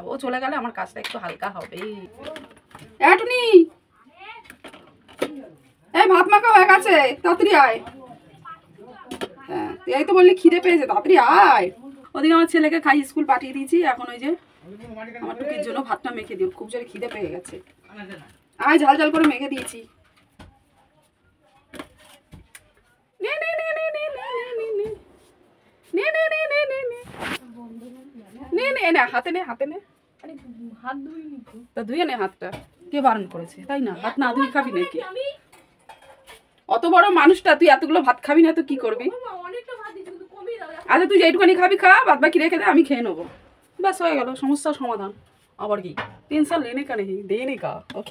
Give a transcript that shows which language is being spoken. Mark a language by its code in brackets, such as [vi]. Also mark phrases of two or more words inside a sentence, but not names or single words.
[bn] ও চলে গেলে আমার কাজটা একটু হালকা হবে। এটুনি, এই ভাত মাখা হয়ে গেছে, তাড়াতাড়ি আয়। হ্যাঁ, এই তো বললি খিদে পেয়েছে, তাড়াতাড়ি আয়। ওদিকে আমার ছেলেকে খাই স্কুল পাঠিয়ে দিয়েছি। এখন ওই যে আমার টুকির জন্য ভাতটা মেখে দিও, খুব জোরে খিদে পেয়ে গেছে। আয়, ঝাল ঝাল করে মেখে দিয়েছি। নে নে নে নে নে নে নে নে নে নে নে নে নে নে, হাতে নে, হাতে নে। হাত ধুইনি তো, ধুয়ে নে হাতটা। কে বারণ করেছে, তাই না? হাত না ধুই খাবি নাকি? অত বড় মানুষটা, তুই এতগুলো ভাত খাবি না তো কি করবি? আচ্ছা তুই যেটুখানি খাবি খা, বাদ বাকি রেখে দে, আমি খেয়ে নেবো। ব্যাস হয়ে গেল, সমস্যার সমাধান। আবার কি [hi] टेंशन लेने का नहीं, देने का। [bn] ওকে।